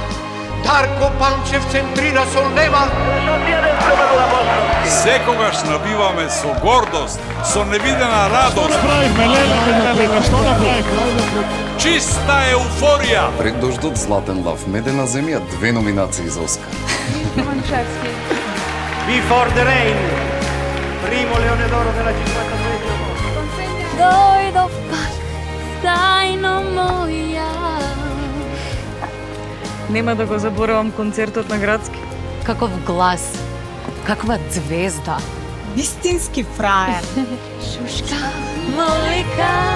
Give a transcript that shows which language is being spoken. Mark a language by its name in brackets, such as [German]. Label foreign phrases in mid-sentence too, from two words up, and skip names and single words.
[Macedonian] Дарко Панчев центрира со лева. Секогаш набиваме со гордост, со невидена радост. Што направи? Чиста еуфорија. Пред дождот, Златен лав, Медена земја, 2 номинации за Оскар. [English] Before the rain. [Italian] Primo Leone d'Oro della 53esima volta. [Macedonian] Дојдов пак, тајно моја. Нема да го заборавам концертот на Градски. Каков глас, каква звезда. Вистински фраер. Шушка, молика.